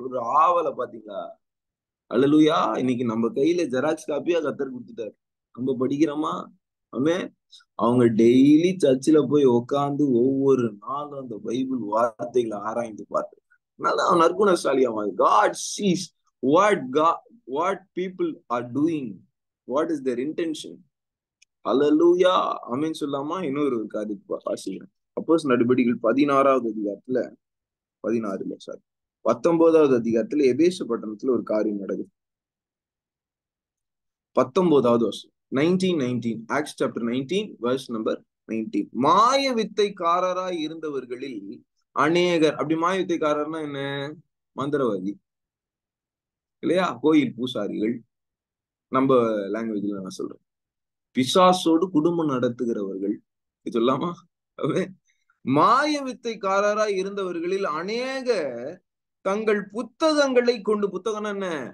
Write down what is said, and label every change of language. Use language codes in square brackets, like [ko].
[ta] ஒரு ஆவலை பாத்தீங்களா? அல்லேலூயா. இன்னைக்கு நம்ம கையில ஜெராக்ஸ் காப்பியா கத்தர் கொடுத்துட்டாரு, நம்ம படிக்கிறோமா? ஆமே. அவங்க டெய்லி சர்ச்சில் போய் உட்காந்து ஒவ்வொரு நாளும் அந்த பைபிள் வார்த்தைகளை ஆராய்ந்து பார்த்து அவன் நற்குணசாலியா. [en] God sees what people are doing, what is their intention. [ta] அல்லேலூயா. ஆமென் சொல்லாமா? இன்னொரு காரியத்தை வாசிக்கிறேன். அப்போஸ்தலர் நடபடிகள் 16வது அதிகாரத்துல 19வது அதிகாரத்துல எபேசு பட்டணத்துல ஒரு காரியம் நடக்குது. 19வது வருஷம் [en] 19 Acts chapter 19 verse number 19. [ta] மாய வித்தைக்காரராய் இருந்தவர்களில் அநேகர். அப்படி மாய வித்தைக்காரர்னா என்ன? மந்திரவாதி இல்லையா? கோயில் பூசாரிகள், நம்ம லாங்குவேஜ்ல நான் சொல்றேன். பிசாசோடு குடும்பம் நடத்துகிறவர்கள் சொல்லாமா? மாய வித்தைக்காரராய் இருந்தவர்களில் அநேக தங்கள் புத்தகங்களை கொண்டு, புத்தகம் என்ன?